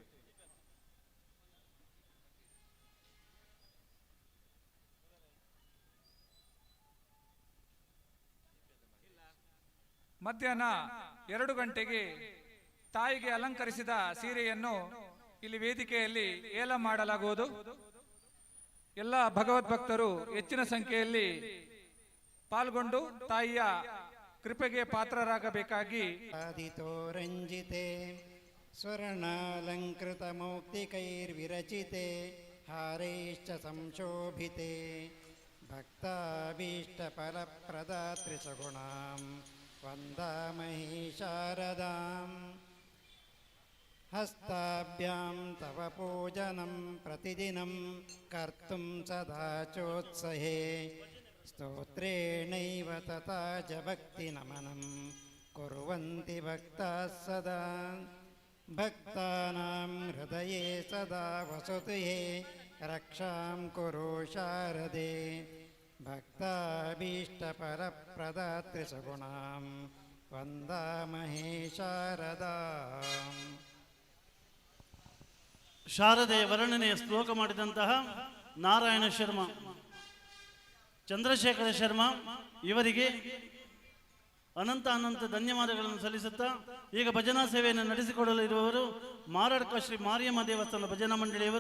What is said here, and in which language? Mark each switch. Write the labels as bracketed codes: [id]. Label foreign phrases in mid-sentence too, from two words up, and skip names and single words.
[kn] ಮಧ್ಯಾಹ್ನ 2 ಗಂಟೆಗೆ ತಾಯಿಗೆ ಅಲಂಕರಿಸಿದ ಸೀರೆಯನ್ನು ಇಲ್ಲಿ ವೇದಿಕೆಯಲ್ಲಿ ಏಲ ಮಾಡಲಾಗುವುದು. ಎಲ್ಲ ಭಗವದ್ಭಕ್ತರು ಹೆಚ್ಚಿನ ಸಂಖ್ಯೆಯಲ್ಲಿ ಪಾಲ್ಗೊಂಡು ತಾಯಿಯ ಕೃಪೆಗೆ ಪಾತ್ರರಾಗಬೇಕಾಗಿ [sa] ರಂಜಿತೆ ಸ್ವರ್ಣಾಲಂಕೃತ ಮೌಕ್ತಿಕೈರ್ವಿರಚಿತೆ ಹಾರೈಶ್ಚ ಸಂಶೋಭಿತೆ ಭಕ್ತಾಭೀಷ್ಟ ಫಲಪ್ರದಾತ್ರಿ ಸಗುಣಾಂ ವಂದಾಮಹಿ ಶಾರದಾಂ ಹಸ್ತಾಭ್ಯಾಂ ತವ ಪೂಜನಂ ಪ್ರತಿದಿನಂ ಕರ್ತುಂ ಸದಾ ಚೋತ್ಸಹೇ ಸ್ತೋತ್ರೇಣೈವ ತಥಾ ಚ ಭಕ್ತಿ ನಮನಂ ಕುರ್ವಂತಿ ಭಕ್ತಾಃ ಸದಾ ಭಕ್ತಾನಾಂ ಹೃದಯೇ ಸದಾ ವಸತು ಹೇ ರಕ್ಷಾಂ ಕುರು ಶಾರದೆ ಭಕ್ತಾಭೀಷ್ಟಫಲಪ್ರದಾತ್ರಿ ಸಗುಣಾಂ ವಂದಾಮಹೇ ಶಾರದಾಂ. [kn] ಶಾರದೆಯ ವರ್ಣನೆಯ ಶ್ಲೋಕ ಮಾಡಿದಂತಹ ನಾರಾಯಣ ಶರ್ಮಾ, ಚಂದ್ರಶೇಖರ ಶರ್ಮಾ ಇವರಿಗೆ ಅನಂತ ಧನ್ಯವಾದಗಳನ್ನು ಸಲ್ಲಿಸುತ್ತಾ ಈಗ ಭಜನಾ ಸೇವೆಯನ್ನು ನಡೆಸಿಕೊಡಲು ಇರುವವರು ಮಾರಡ್ಕ ಶ್ರೀ ಮಾರಿಯಮ್ಮ ದೇವಸ್ಥಾನ ಭಜನಾ ಮಂಡಳಿಯವರು.